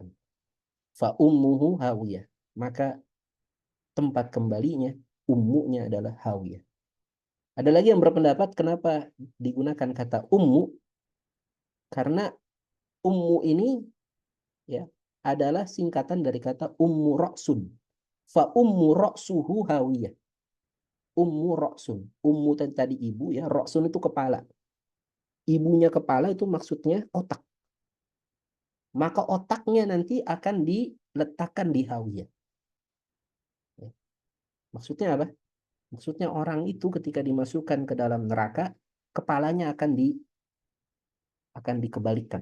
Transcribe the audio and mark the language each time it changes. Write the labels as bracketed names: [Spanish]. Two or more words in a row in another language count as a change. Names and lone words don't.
[Arabic] فأمه هاوية, [Indonesian] maka tempat kembalinya, ummunya adalah hawiyah. Ada lagi yang berpendapat kenapa digunakan kata ummu, karena ummu ini, ya, adalah singkatan dari kata [Arabic] أم رأس. فأم رأسه هاوية أم رأس. [Indonesian] Ummu tadi ibu, ya, ra'sun itu kepala. Ibunya kepala itu maksudnya otak. Maka otaknya nanti akan diletakkan di hawiyah. Ya. Maksudnya apa? Maksudnya orang itu ketika dimasukkan ke dalam neraka, kepalanya akan dikebalikan.